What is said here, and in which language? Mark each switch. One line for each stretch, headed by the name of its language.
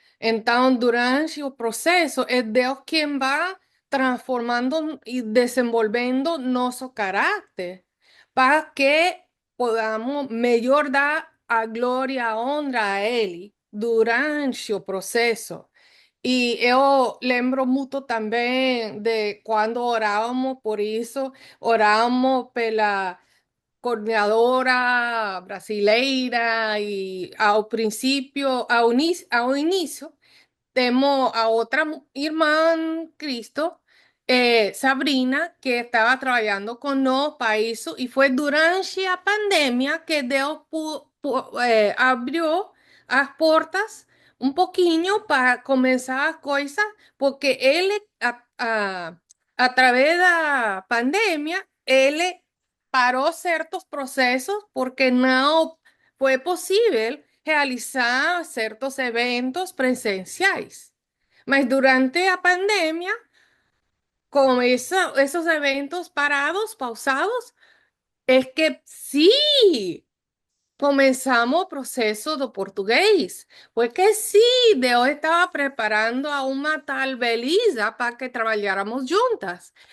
Portuguese: Então, durante o processo, é Deus quem vai transformando e desenvolvendo nosso caráter para que podamos melhor dar a glória, a honra a Ele durante o processo. E eu lembro muito também de quando orávamos por isso, orávamos pela coordenadora brasileira e ao princípio, ao início, temos a outra irmã
Spanish: en Cristo, Sabrina, que estaba trabajando con nosotros para eso, y fue durante la pandemia que Dios abrió las puertas un poquinho para comenzar las cosas, porque él, a través de la pandemia, él paró ciertos procesos porque no fue posible realizar ciertos eventos presenciales.
Portuguese: Mas
Spanish: durante la pandemia, con esos eventos parados, pausados, es que sí, comenzamos
Portuguese: o processo do português, porque sim, Deus estava preparando a uma tal Belisa para que trabalháramos juntas.